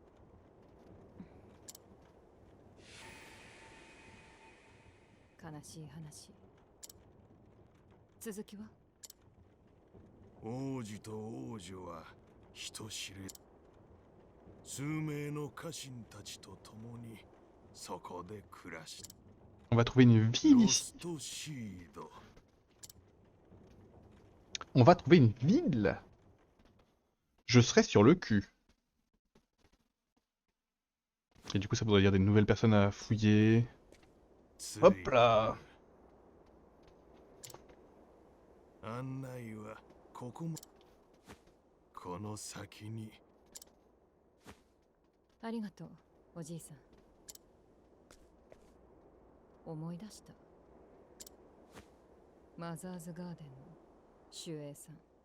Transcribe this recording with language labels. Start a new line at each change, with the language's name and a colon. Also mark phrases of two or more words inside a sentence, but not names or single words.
Japanese: 悲しい話。続きは？王子と王女は人知れ数名の家臣たちと共にそこで暮らした。
French: On va trouver une ville
Japanese: ロ
French: ici.
Japanese: ストシード。
French: On va trouver une ville. Je serai sur le cul. Et du coup, ça voudrait dire des nouvelles personnes à fouiller. Hop là.
Japanese: 案内はここも。この先に。ありがとう、おじいさん。思い出した。マザーズガーデンの守衛さん。